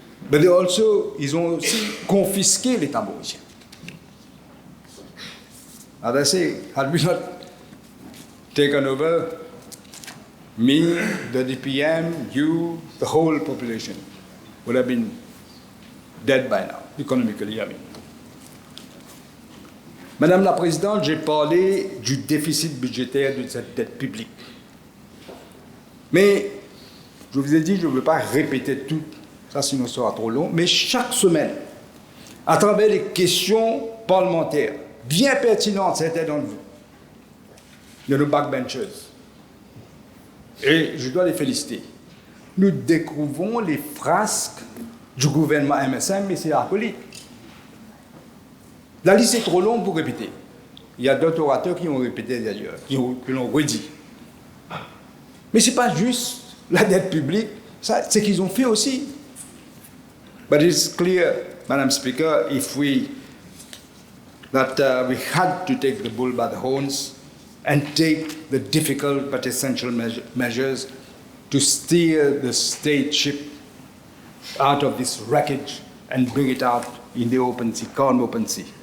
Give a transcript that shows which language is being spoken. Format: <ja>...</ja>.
<fr>But ils ont aussi confisqué l'État mauricien.</fr> <en>As I say, had we not taken over, me, the DPM, you, the whole population would have been dead by now, economically, I mean.</en> <fr>Madame la Présidente, j'ai parlé du déficit budgétaire de cette dette publique. Mais, je vous ai dit, je ne veux pas répéter tout, ça sinon ça sera trop long, mais chaque semaine, à travers les questions parlementaires, bien pertinentes, certains d'entre vous, de nos backbenchers, et je dois les féliciter, nous découvrons les frasques du gouvernement MSM, mais c'est acolyte. La liste est trop longue pour répéter. Il y a d'autres orateurs qui ont répété d'ailleurs, qui l'ont redit. Mais ce n'est pas juste la dette publique, c'est ce qu'ils ont fait aussi.</fr> <en>But it's clear, Madam Speaker, that we had to take the bull by the horns and take the difficult but essential measures to steer the state ship out of this wreckage and bring it out in the open sea, calm open sea.</en>